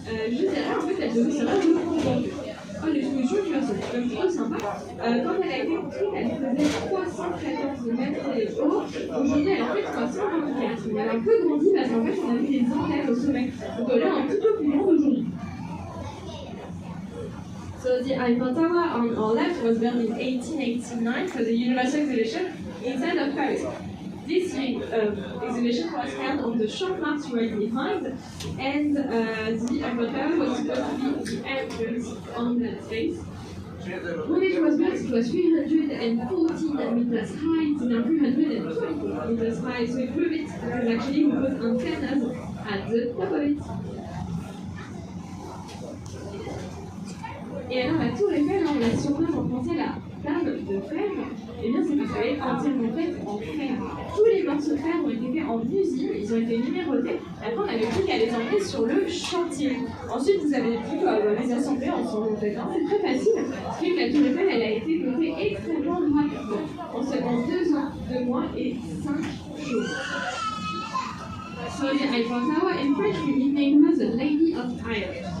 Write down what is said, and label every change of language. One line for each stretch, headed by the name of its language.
French: Juste derrière, en fait, elle devait servir de fondement. Oh, l'exposition universelle, c'est quand même trop sympa. Quand elle a été construite, elle faisait 314 mètres de haut. Aujourd'hui, elle en fait 324. Elle a un peu grandi parce qu'en fait, on a mis des antennes au sommet. Donc elle est un petit peu plus grande aujourd'hui.
English: So the Eiffel Tower on our left was built in 1889 for the Universal Exhibition inside of Paris. This exhibition was held on the Champ de Mars right behind, and the Eiffel Tower was supposed to be the entrance on that space. When it was built, it was 314 meters high, it's now 320 meters high, so it proved it because actually we put antennas at the top of it.
French: Et alors la tour Eiffel, on la surnomme en français la table de fer. Et bien c'est parce qu'elle est entièrement faite en fer. Tous les morceaux de fer ont été faits en usine, ils ont été numérotés. Après on avait plus qu'à les emmener sur le chantier. Ensuite vous avez pu les assembler ensemble en fait. Hein. C'est très facile. Ce qui fait que la tour Eiffel elle a été montée extrêmement rapidement. En seulement 2 ans, 2 mois et 5 jours.
English: So the Eiffel Tower in French we nicknamed her the Lady of Iron.